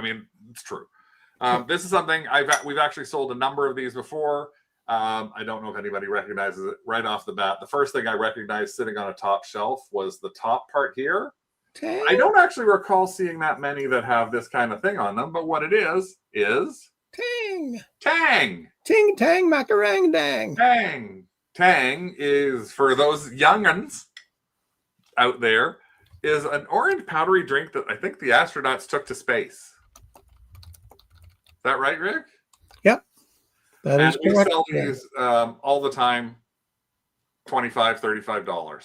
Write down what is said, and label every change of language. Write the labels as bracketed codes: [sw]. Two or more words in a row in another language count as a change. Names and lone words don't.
[en] I mean, it's true. This is something we've actually sold a number of these before. I don't know if anybody recognizes it right off the bat. The first thing I recognized sitting on a top shelf was the top part here. Tang. I don't actually recall seeing that many that have this kind of thing on them, but what it is Tang. Tang. Ting tang macarang dang. Tang. Tang is, for those young'uns out there, is an orange powdery drink that I think the astronauts took to space. Is that right, Rick? Yep. That is we correct. sell these all the time, $25, $35.